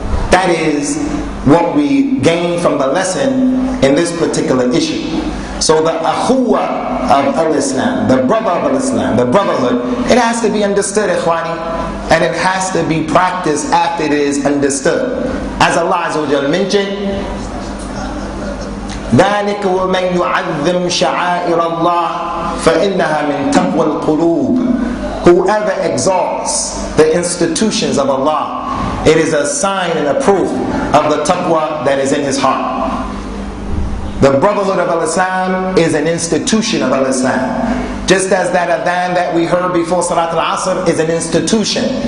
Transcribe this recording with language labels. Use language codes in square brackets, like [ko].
[en] That is what we gain from the lesson in this particular issue. So the akhuwah of al-Islam, the brother of al-Islam, the brotherhood, it has to be understood, ikhwani, and it has to be practiced after it is understood. As Allah Azza wa Jalla mentioned, [ar] ذَلِكَ وَمَنْ يُعَذِّمْ شَعَائِرَ اللَّهِ فَإِنَّهَا مِنْ تَقْوَى الْقُلُوبِ. [en] Whoever exalts the institutions of Allah, it is a sign and a proof of the taqwa that is in his heart. The Brotherhood of Al-Islam is an institution of Al-Islam. Just as that adhan that we heard before Salat al-Asr is an institution.